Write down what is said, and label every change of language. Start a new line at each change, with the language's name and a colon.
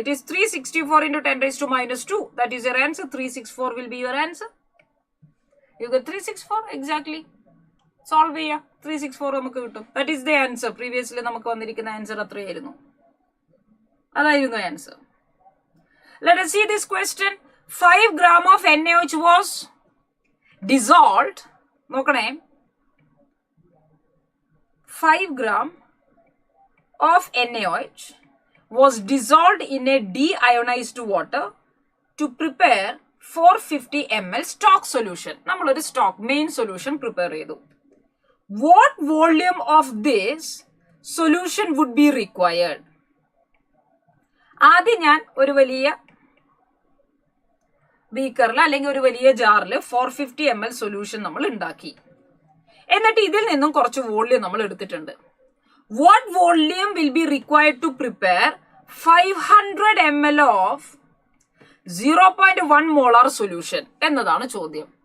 English: It is 364 into 10⁻². That is your answer. 364 will be your answer. You get 364 exactly.
Malayalam: Solve ചെയ്യാം. 364 നമുക്ക് കിട്ടും.
English: That is the answer.
Malayalam: Previously നമുക്ക് വന്നിരിക്കുന്ന answer അത്രയായിരുന്നു, അതായിരുന്നു answer.
English: Let us see this question. 5 gram of NaOH was dissolved.
Malayalam: നോക്കണേ,
English: 5 gram of NaOH was dissolved in a deionized water to prepare 450 ml stock solution.
Malayalam: നമ്മളൊരു stock main solution prepare ചെയ്തു.
English: What volume of this solution would be required?
Malayalam: ആദ്യം ഞാൻ ഒരു വലിയ ബീക്കറിൽ അല്ലെങ്കിൽ ഒരു വലിയ ജാറിൽ 450 ml സൊല്യൂഷൻ നമ്മൾ ഉണ്ടാക്കി. എന്നിട്ട് ഇതിൽ നിന്നും കുറച്ച് വോള്യൂം നമ്മൾ എടുത്തിട്ടുണ്ട്.
English: what volume will be required to prepare 500 ml of 0.1 molar solution
Malayalam: എന്നതാണ് ചോദ്യം.